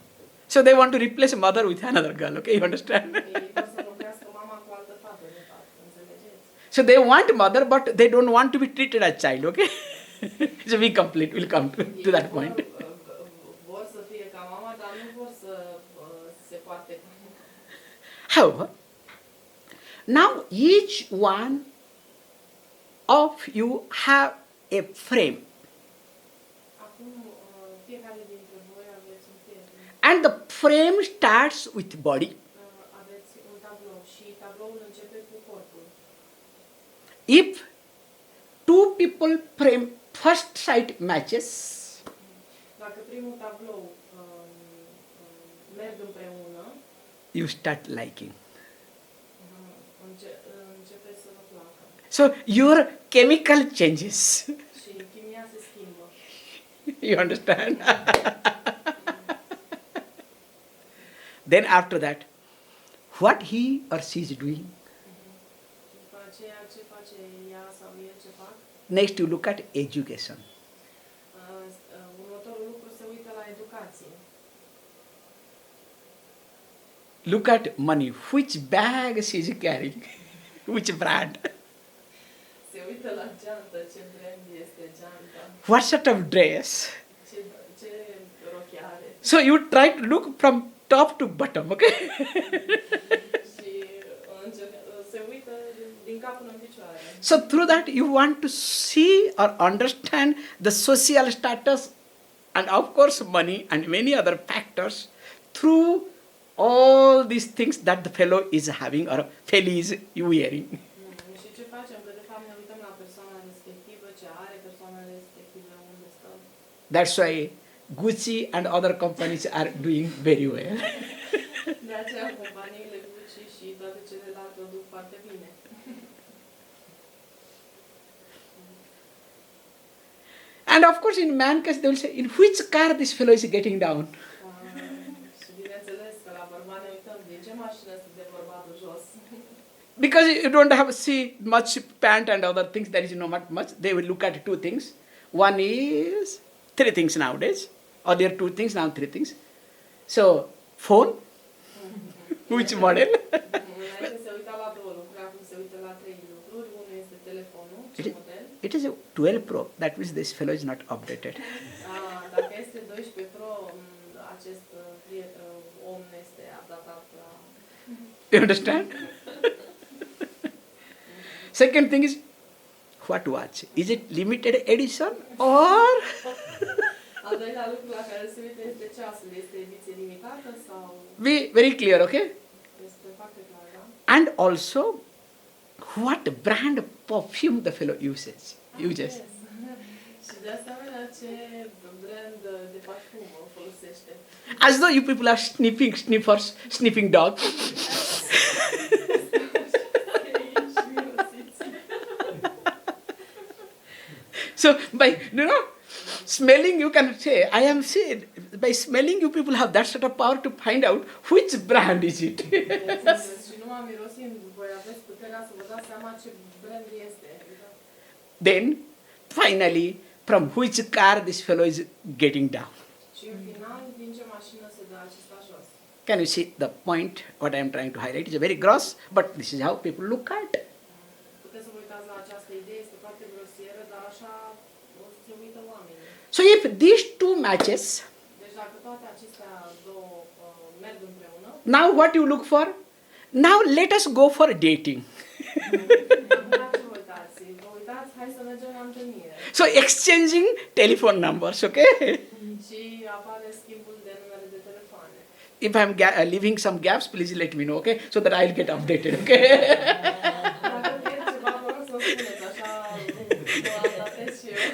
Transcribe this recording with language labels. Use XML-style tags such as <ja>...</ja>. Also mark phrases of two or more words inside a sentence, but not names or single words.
<en>So they want to replace a mother with another girl, okay? You understand?</en> <ro>Ei vor să locuiască mama cu altă fată, de fapt, înțelegeți?</ro> <en>So So they want mother, but they don't want to be treated as child, okay? So we complete, we'll come to that point.</en> <ro>Vor să fie ca mama, dar nu vor să se poarte.</ro> <en>However, now each one of you have a frame.</en> <ro>Acum, fiecare dintre voi aveți un prieten.</ro> <en>And the frame starts with body.</en> <ro>Aveți un tablou și tabloul începe cu corpul.</ro> <en>If two people frame first sight matches,</en> <ro>Dacă primul tablou merg împreună,</ro> <en>you start liking.</en> <ro>începe să vă placă.</ro> <en>So your chemical changes.</en> <ro>Și chimia se schimbă.</ro> <en>You understand? Then after that, what he or she is doing,</en> <ro>După aceea, ce face ea sau el, ce fac?</ro> <en>next you look at education.</en> <ro>Următorul lucru se uită la educație.</ro> <en>Look at money. Which bag she is carrying? Which brand?</en> <ro>Se uită la geantă, ce brand este geanta,</ro> <en>What sort of dress?</en> <ro>ce rochi are.</ro> <en>So you try to look from top to bottom, okay?</en> <ro>Și se uită din cap până în picioare.</ro> <en>So through that you want to see or understand the social status and of course money and many other factors through all these things that the fellow is having or fellow is wearing.</en> <ro>Și ce facem? Că de fapt ne uităm la persoana respectivă, ce are persoana respectivă, unde stă.</ro> <en>That's why Gucci and other companies are doing very well.</en> <ro>De aceea companiile Gucci și toate celelalte o duc foarte bine.</ro> <en>And of course in man case they will say, in which car this fellow is getting down?</en> <ro>Și bineînțeles că la bărbat ne uităm din ce mașină de bărbatul jos.</ro> <en>Because you don't have see much pant and other things, there is not much. They will look at two things. One is three things nowadays. Or there are two things, now three things. So, phone, which model?</en> <ro>Înainte se uita la două lucruri, acum se uită la trei lucruri. Unul este telefonul, ce model.</ro> <en>It is a 12 Pro. That means this fellow is not updated.</en> <ro>Dacă este 12 Pro, acest om este updatat la...</ro> <en>You understand? Second thing is, what watch? Is it limited edition or...</en> <ro>Al doilea lucru la care se uită este ceasul. Este ediție limitată sau</ro> <en>Be very clear, okay?</en> <ro>este foarte clar, da?</ro> <en>And also, what brand perfume the fellow uses. Yes.</en> <ro>Și de asemenea, ce brand de parfumă folosește.</ro> <en>As though you people are sniffers, sniffing dogs. So by smelling you can say, I am saying, by smelling you people have that sort of power to find out which brand is it.</en> <ro>Și numai mirosind, voi aveți puterea să vă dați seama ce brand este.</ro> <en>Then, finally, from which car this fellow is getting down.</en> <ro>Și în final, din ce mașină se dă acesta jos.</ro> <en>Can you see the point, what I am trying to highlight? It's very gross, but this is how people look at.</en> <ro>Puteți să vă uitați la această idee, este foarte grosieră, dar așa se uită oamenii.</ro> <en>So if these two matches,</en> <ro>Deci dacă toate acestea două merg împreună,</ro> <en>now what you look for? Now let us go for dating.</en> <ro>acum la ce vă uitați? Vă uitați, hai să mergem la întâlnire.</ro> <en>So exchanging telephone numbers, okay?</en> <ro>Și apare schimbul de numere de telefoane.</ro> <en>If I'm leaving some gaps, please let me know, okay? So that I'll get updated, okay?</en> <ro>Dacă vine ceva, vă rog să o spuneți, așa vă adaptez și eu.</ro>